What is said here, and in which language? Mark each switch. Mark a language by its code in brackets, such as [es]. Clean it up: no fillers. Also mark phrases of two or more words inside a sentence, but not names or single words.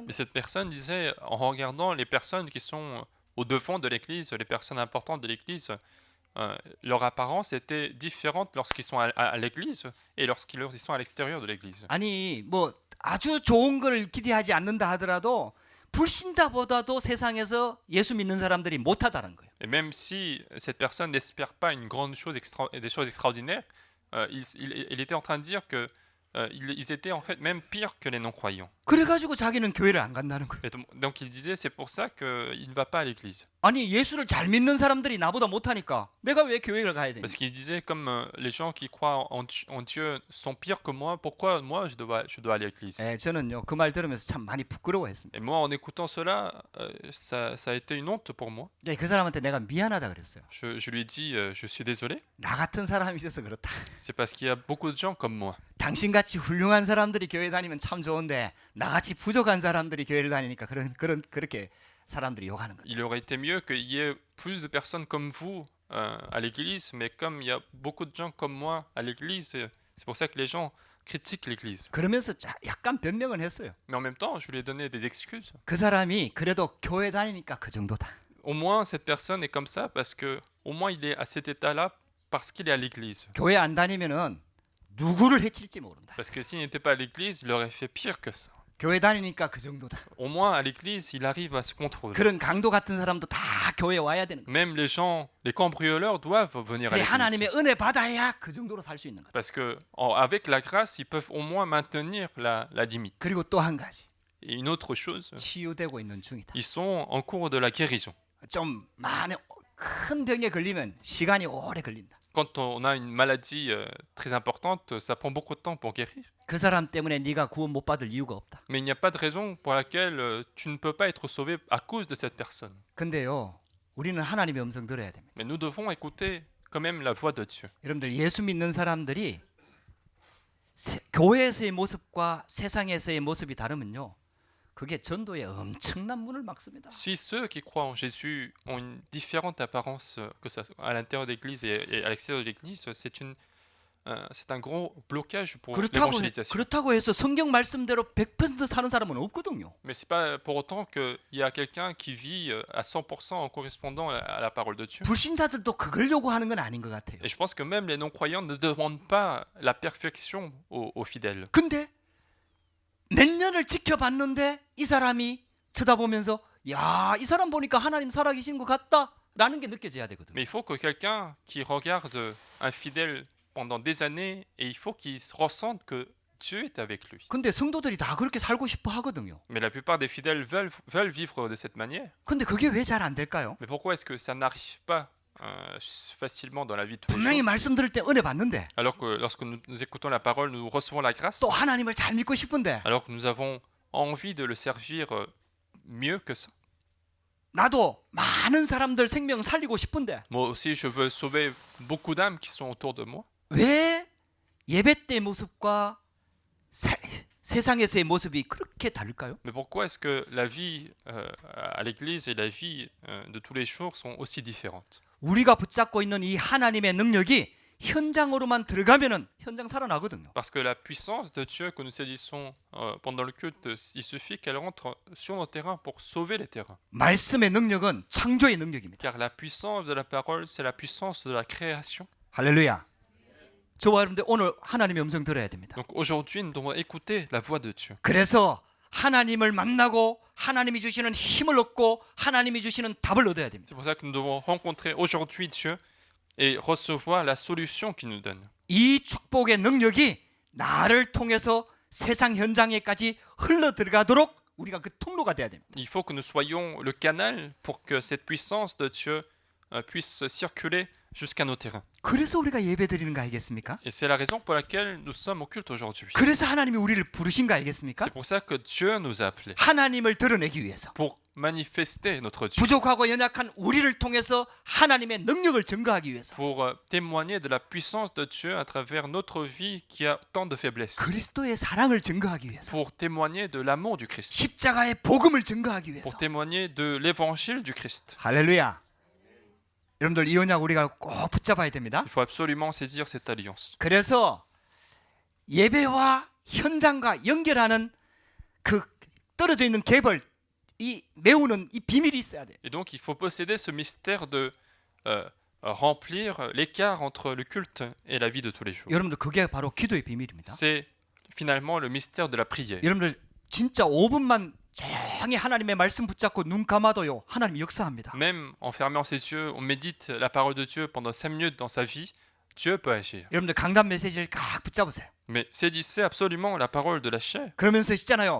[fr] Mais [ko] 거예요. [fr] cette personne disait, en regardant les personnes qui sont au devant de l'église, les personnes importantes de l'église, leur apparence était différente lorsqu'ils sont à l'église et lorsqu'ils sont à l'extérieur de l'église. [ko] 아니 뭐 아주 좋은 걸 기대하지 않는다 하더라도 불신자보다도 세상에서 예수 믿는 사람들이 못하다는 거예요. [fr] Et même si cette personne n'espère pas une grande chose des choses extraordinaires, il était en train de dire que ils étaient en fait même pires que les non-croyants. [ko] 그래가지고 자기는 교회를 안 간다는 거예요. [fr] Et donc il disait, c'est pour ça qu'il ne va pas à l'église. [ko] 아니 예수를 잘 믿는 사람들이 나보다 못하니까 내가 왜 교회를 가야 되냐? [fr] Parce qu'il disait, comme les gens qui croient en Dieu sont pires que moi, pourquoi moi je dois aller à l'église? [ko] 예, 저는요 그 말 들으면서 참 많이 부끄러워했습니다. [fr] Et moi, en écoutant cela, ça a été une honte pour moi. [ko] 예, 그 사람한테 내가 미안하다 그랬어요. [fr] Je lui ai dit, je suis désolé, [ko] 나 같은 사람이 있어서 그렇다. [fr] c'est parce qu'il y a beaucoup de gens comme moi. [ko] 당신같이 훌륭한 사람들이 교회 다니면 참 좋은데 나같이 부족한 사람들이 교회를 다니니까 그렇게 사람들이 욕하는 거예요. [fr] Il aurait été mieux qu'il y ait plus de personnes comme vous à l'église, mais comme il y a beaucoup de gens comme moi à l'église, c'est pour ça que les gens critiquent l'église. [ko] 그러면서 약간 변명은 했어요. [fr] Mais en même temps, je lui ai donné des excuses. [ko] 그 사람이 그래도 교회 다니니까 그 정도다. [fr] Au moins, cette personne est comme ça parce que, au moins, il est à cet état-là parce qu'il est à l'église. [ko] 교회 안 다니면은 누구를 해칠지 모른다. [fr] Parce que s'il n'était pas à l'église, il aurait fait pire que ça. [ko] 교회 다니니까 그 정도다. [fr] Au moins, à l'église, il arrive à se contrôler. [ko] 그런 강도 같은 사람도 다 교회에 와야 되는 거예요. [fr] Même les gens, les cambrioleurs doivent venir à [ko] 그래 [fr] l'église. [ko] 하나님의 은혜 받아야 그 정도로 살 수 있는 거다. [fr] Parce que, avec la grâce, ils peuvent au moins maintenir la limite. [ko] 그리고 또 한 가지 [fr] Et une autre chose, [ko] 치유되고 있는 중이다. [fr] ils sont en cours de la guérison. [ko] 좀 많은 큰 병에 걸리면 시간이 오래 걸린다. [fr] Quand on a une maladie très importante, ça prend beaucoup de temps pour guérir. [ko] 그 사람 때문에 네가 구원 못 받을 이유가 없다. [fr] Mais il n'y a pas de raison pour laquelle tu ne peux pas être sauvé à cause de cette personne. [ko] 근데요, 우리는 하나님의 음성 들어야 됩니다. [fr] Mais nous devons écouter quand même la voix de Dieu. [ko] 여러분들 예수 믿는 사람들이 교회에서의 모습과 세상에서의 모습이 다르면요, 그게 전도에 엄청난 문을 막습니다. [fr] Si ceux qui croient en Jésus ont une différente apparence que ça, à l'intérieur de l'Église et à l'extérieur de l'Église, c'est un gros blocage pour l'évangélisation. [ko] 그렇다고 해서 성경 말씀대로 100% 사는 사람은 없거든요. [fr] Mais c'est pas pour autant qu'il y a quelqu'un qui vit à 100% en correspondant à la parole de Dieu. [ko] 불신자들도 그걸 요구하는 건 아닌 것 같아요. [fr] Et je pense que même les non-croyants ne demandent pas la perfection aux fidèles. [ko] 근데 몇 년을 지켜봤는데 이 사람이 쳐다보면서 야, 이 사람 보니까 하나님 살아계신 것 같다라는 게 느껴져야 되거든요. [fr] Mais il faut que quelqu'un qui regarde un fidèle pendant des années, et il faut qu'il ressente que Dieu est avec lui. [ko] 근데 성도들이 다 그렇게 살고 싶어 하거든요. [fr] Mais la plupart des fidèles veulent vivre de cette manière. [ko] 근데 그게 왜 잘 안 될까요? [fr] Mais pourquoi est-ce que ça n'arrive pas facilement dans la vie de tous les [ko] 분명히 [fr] jours? [ko] 말씀 들을 때 은혜 받는데 [fr] Alors que lorsque nous écoutons la parole, nous recevons la grâce. [ko] 또 하나님을 잘 믿고 싶은데 [fr] Alors que nous avons envie de le servir mieux que ça. [ko] 나도 많은 사람들 생명 살리고 싶은데 [fr] Moi aussi, je veux sauver beaucoup d'âmes qui sont autour de moi. [ko] 왜 예배 때 모습과 세상에서의 모습이 그렇게 다를까요? [fr] Mais pourquoi est-ce que la vie à l'église et la vie de tous les jours sont aussi différentes? [ko] 우리가 붙잡고 있는 이 하나님의 능력이 현장으로만 들어가면은 현장 살아나거든요. [fr] Parce que la puissance de Dieu que nous saisissons pendant le culte, il suffit qu'elle rentre sur nos terrains pour sauver les terrains. [ko] 말씀의 능력은 창조의 능력입니다. [fr] Car la puissance de la parole, c'est la puissance de la création. [ko] 할렐루야. 저와 여러분들 오늘 하나님의 음성 들어야 됩니다. [fr] Donc aujourd'hui, nous devons écouter la voix de Dieu. [ko] 그래서 하나님을 만나고 하나님이 주시는 힘을 얻고 하나님이 주시는 답을 얻어야 됩니다. [fr] C'est pour ça que nous devons rencontrer aujourd'hui Dieu et recevoir la solution qu'il nous donne. [ko] 이 축복의 능력이 나를 통해서 세상 현장에까지 흘러 들어가도록 우리가 그 통로가 돼야 됩니다. [fr] Il faut que nous soyons le canal pour que cette puissance de Dieu puisse circuler jusqu'à nos terrains. [ko] 그래서 우리가 예배드리는 거 아니겠습니까? [fr] Et c'est la raison pour laquelle nous sommes au culte aujourd'hui. [ko] 그래서 하나님이 우리를 부르신 거 아니겠습니까? [fr] C'est pour ça que Dieu nous a appelés. [ko] 하나님을 드러내기 위해서 [fr] Pour manifester notre Dieu. [ko] 부족하고 연약한 우리를 통해서 하나님의 능력을 증거하기 위해서 [fr] Pour témoigner de la puissance de Dieu à travers notre vie qui a tant de faiblesses. [ko] 그리스도의 사랑을 증거하기 위해서 [fr] Pour témoigner de l'amour du Christ. [ko] 십자가의 복음을 증거하기 위해서 [fr] Pour témoigner de l'évangile du Christ. [ko] 할렐루야. 여러분들 이 언약 우리가 꼭 붙잡아야 됩니다. [fr] Il faut absolument saisir cette alliance. [ko] 그래서 예배와 현장과 연결하는 그 떨어져 있는 갭을 이 메우는 이 비밀이 있어야 돼요. [fr] Et donc il faut posséder ce mystère de remplir l'écart entre le culte et la vie de tous les jours. [ko] 여러분들 그게 바로 기도의 비밀입니다. [fr] C'est finalement le mystère de la prière. [ko] 여러분들 진짜 5분만 조용히 하나님의 말씀 붙잡고 눈 감아도요. ha나님이 역사합니다. [fr] Même en fermant ses yeux, on médite la parole de Dieu pendant 5 minutes dans sa vie. Dieu peut agir. [ko] 여러분들 강단 메시지를 꽉 붙잡으세요. [fr] Mais saisissez absolument la parole de la chair. [ko] 그러면서 있잖아요.